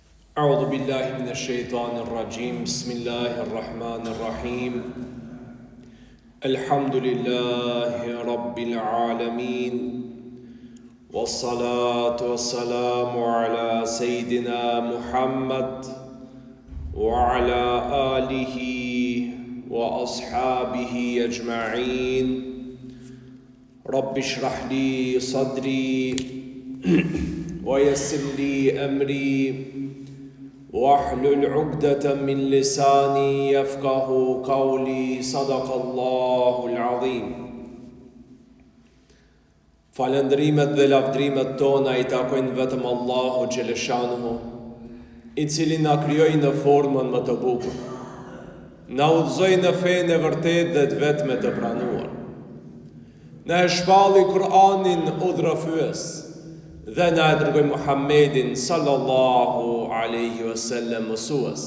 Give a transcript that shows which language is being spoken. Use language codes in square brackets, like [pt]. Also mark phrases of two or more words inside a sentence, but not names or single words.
[ar] أعوذ بالله من الشيطان الرجيم بسم الله الرحمن الرحيم الحمد لله رب العالمين والصلاة والسلام على سيدنا محمد وعلى آله وأصحابه أجمعين رب اشرح لي صدري ويسر لي أمري واحلل عقدة من لساني يفقه قولي صدق الله العظيم. [sq] Falëndrimet dhe lavdrimet tona I takojnë vetëm Allahu Gjeleshanuhu, I cili na krijoi në formën më të bukur, na udhëzoi në fenë e vërtet dhe të vetme të pranuar, na e shpalli Kur'anin udhërofyes dhe na e dërgoi Muhammedin [ar] صلى الله عليه وسلم [sq] mësues.